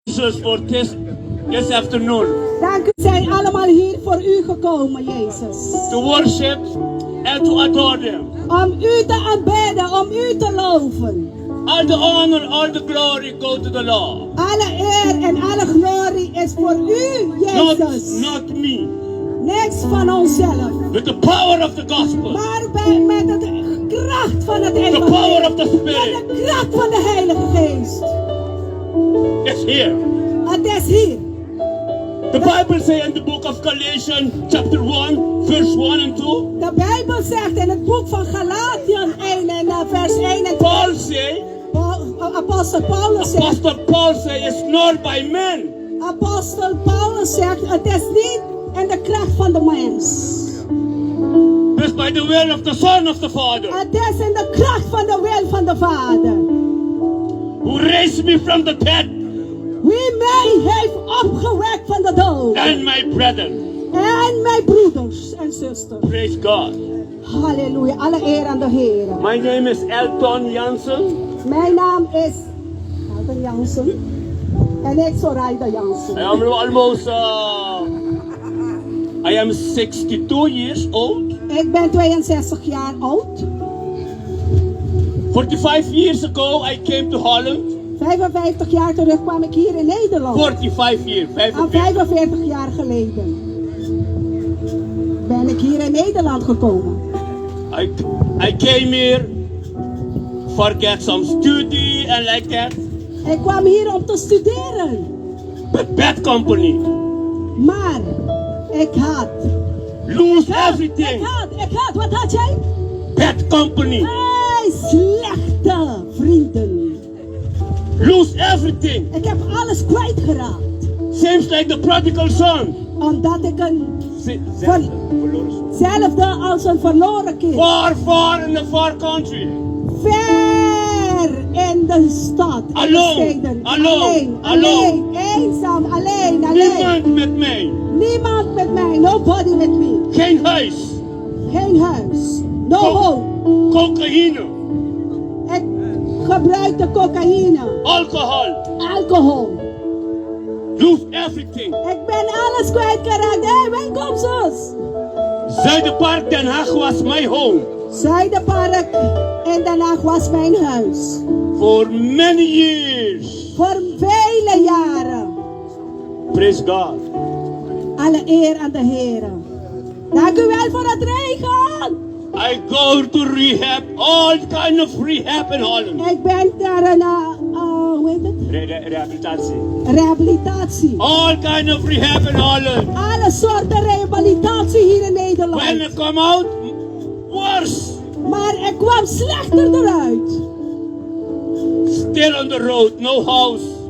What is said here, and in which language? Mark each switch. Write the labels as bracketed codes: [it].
[en] Jesus for this afternoon. [nl] Dank u, zijn allemaal hier voor u gekomen, Jezus. [en] To worship and to adore them. [nl] Om u te aanbidden, om u te loven. [en] All the honor, all the glory go to the Lord. [nl] Alle eer en alle glorie is voor u, Jezus. [en] Not me. [nl] Niks van onszelf. [en] With the power of the gospel. [nl] Maar met de kracht van het [en] The [nl] evangelie. [en] power of the Spirit. [nl] Met de kracht van de Heilige Geest. [en] It's here. [nl] Het is hier. [en] The Bible says in the book of Galatians, chapter 1, verse 1 and 2. [nl] De Bijbel zegt in het boek van Galatiën 1 en vers 1 en 2. [en] Paul say, [nl] Apostel Paulus zegt. [en] Apostle Paul say, it's not by men. [nl] Apostel Paulus zegt, het is niet in de kracht van de mens. [en] It's by the will of the Son of the Father. [nl] Het is in de kracht van de wil van de Vader. [en] Who raised me from the dead. [nl] Wie mij heeft opgewekt van de dood. [en] And my brethren. [nl] En mijn broeders en zusters. [en] Praise God. [nl] Halleluja, alle eer aan de Heer. [en] My name is Elton Jansen. [nl] Mijn naam is Elton Jansen. En ik Soraida Jansen. [en] I am almost, I am 62 years old. [nl] Ik ben 62 jaar oud. [en] 45 years ago I came to Holland. [nl] 55 jaar terug kwam ik hier in Nederland. [en] 45 years. [nl] 45 jaar geleden ben ik hier in Nederland gekomen. [en] I came here for get some study and like that. [nl] Ik kwam hier om te studeren. [en] But bad company. [nl] Maar ik had. [en] Lose everything. [nl] Ik had. Wat had jij? [en] Bad company. [nl] Hey, slechte vrienden. [en] Lose everything. [nl] Ik heb alles kwijtgeraakt. [en] Seems like the prodigal son. [nl] Omdat ik hetzelfde als een verloren kind. [en] Far in the far country. [nl] Ver in de stad. [en] Alone. [nl] Alleen. Eenzaam. Alleen. Niemand met mij. Niemand met mij. [en] Nobody with me. [nl] Geen huis. Geen huis. [en] No home. [nl] Cocaïne. Ik gebruikte cocaïne. [en] Alcohol. Lose everything. [nl] Ik ben alles kwijtgeraakt. Hé, welkom zus. [en] Zuiderpark Den Haag was my home. [nl] Zuiderpark in Den Haag was mijn huis. [en] For many years. [nl] Voor vele jaren. [en] Praise God. [nl] Alle eer aan de Heer. Dank u wel voor het regen. [en] I go to rehab, all kind of rehab in Holland. [nl] Ik ben daar hoe heet het? Rehabilitatie. [en] All kind of rehab in Holland. [nl] Alle soorten rehabilitatie hier in Nederland. [en] When I come out, worse. [nl] Maar ik kwam slechter eruit. [en] Still on the road, no house.